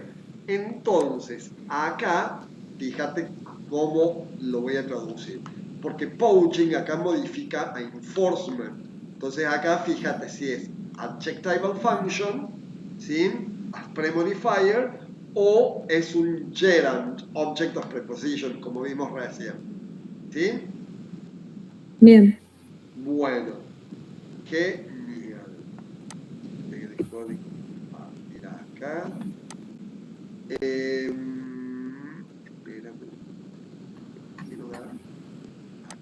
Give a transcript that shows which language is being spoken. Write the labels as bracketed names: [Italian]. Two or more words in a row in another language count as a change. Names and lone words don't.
[Spanish] Entonces, acá, fíjate cómo lo voy a traducir. Porque poaching acá modifica a enforcement. Entonces, acá fíjate si es [English] adjectival function, [Spanish] ¿sí? [English] As premodifier, [Spanish] o es un [English] gerund, object of preposition, [Spanish] como vimos recién. ¿Sí? bien. Bueno, genial. El código ir acá. Espérame, quiero dar acá.